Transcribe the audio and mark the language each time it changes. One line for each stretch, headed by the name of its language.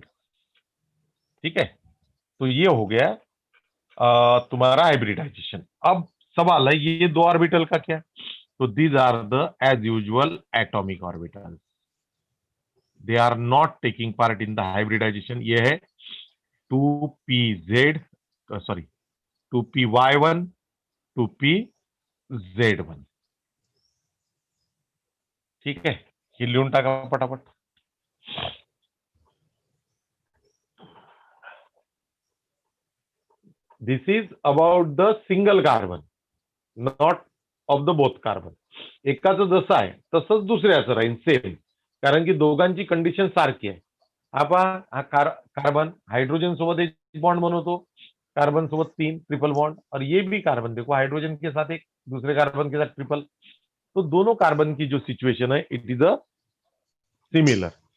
Hindi: ठीक है, तो ये हो गया तुम्हारा हाइब्रिडाइजेशन। अब सवाल है ये दो ऑर्बिटल का क्या?
English: तो these are the as usual atomic orbital, they are not taking part in the hybridization.
Hindi: ये है 2pz, सॉरी 2py1 2pz1।
Marathi: ठीक है, हे लिहून टाका पटापट।
English: This is about the single carbon, not of the both carbon.
Marathi: एकाचं जसं आहे तसंच दुसऱ्याचं राहील सेम, कारण की दोघांची कंडिशन सारखी आहे। हा कार्बन हाइड्रोजन सोबत एक बॉन्ड बनवतो, कार्बन सोबत तीन ट्रिपल बॉन्ड,
Hindi: और ये भी कार्बन देखो हाइड्रोजन के साथ एक, दूसरे कार्बन के साथ ट्रिपल। तो दोनों कार्बन की जो सिचुएशन है
English: It is a similar.